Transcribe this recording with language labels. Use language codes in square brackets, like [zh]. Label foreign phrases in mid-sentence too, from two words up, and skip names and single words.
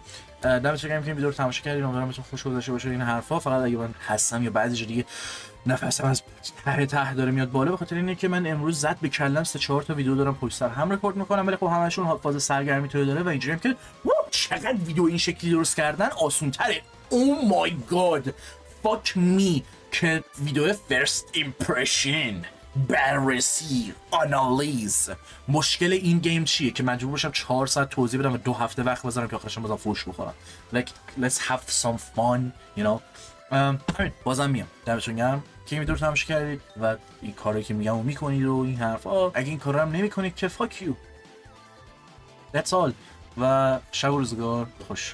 [fa] دمتون گرم که این ویدیو رو تماشا کردید، امیدوارم بهتون خوش گذشته باشه این حرفا. فقط اگه من هستم یا بعضی جا دیگه نفسم از ته داره میاد بالا، به خاطر اینه که من امروز زد به کلم 3-4 تا ویدیو دارم پشت سر هم رکورد میکنم، ولی خب همشون فاز سرگرمی تو داره و اینجوریه که چقدر ویدیو این شکلی درست کردن آسون تره. [en] oh my god fuck me که video first impression, [fa] بررسی، آنالیز. مشکل این گیم چیه که مجبور باشم 4 ساعت توضیح بدم و 2 هفته وقت بذارم که آخرش بازم فوش بخورم. [en] Like let's have some fun, you know. [fa] همین بازم میام دمتون گرم که این ویدیو رو تماشا کردید و این کاری که میگم و میکنید و این حرفا. اگه این کار رو هم نمیکنید که [en] fuck you. That's all. [fa] و شب و روزگار خوش.